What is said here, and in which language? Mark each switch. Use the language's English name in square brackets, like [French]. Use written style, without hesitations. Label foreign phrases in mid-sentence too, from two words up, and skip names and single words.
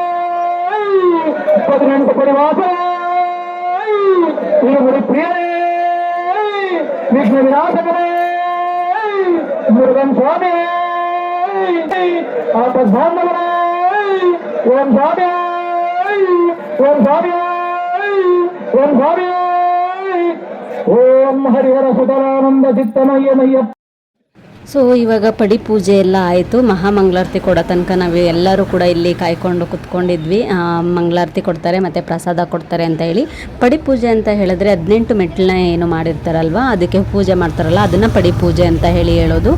[Telugu] పదినెండు పరివాస ప్రియరే విఘ్న వినాశకరే మురుగన్ స్వామి ఆపద్బాంధవరే ఓం స్వామి ఓం స్వామి ఓం స్వామి ఓం [Kannada] ಹರಿಹರ ಸುತರಾನಂದ ಚಿತ್ತಮಯ್ಯನಯ್ಯಪ್ಪ. ಸೊ ಇವಾಗ ಪಡಿ ಪೂಜೆ ಎಲ್ಲ ಆಯಿತು. ಮಹಾಮಂಗಳಾರತಿ ಕೊಡೋ ತನಕ ನಾವು ಎಲ್ಲರೂ ಕೂಡ ಇಲ್ಲಿ ಕಾಯ್ಕೊಂಡು ಕುತ್ಕೊಂಡಿದ್ವಿ. ಮಂಗಳಾರತಿ ಕೊಡ್ತಾರೆ ಮತ್ತು ಪ್ರಸಾದ ಕೊಡ್ತಾರೆ ಅಂತ ಹೇಳಿ. ಪಡಿ ಪೂಜೆ ಅಂತ ಹೇಳಿದ್ರೆ 18 ಮೆಟ್ಟಲನ್ನ ಏನು ಮಾಡಿರ್ತಾರಲ್ವ, ಅದಕ್ಕೆ ಪೂಜೆ ಮಾಡ್ತಾರಲ್ಲ, ಅದನ್ನು ಪಡಿ ಪೂಜೆ ಅಂತ ಹೇಳಿ ಹೇಳೋದು.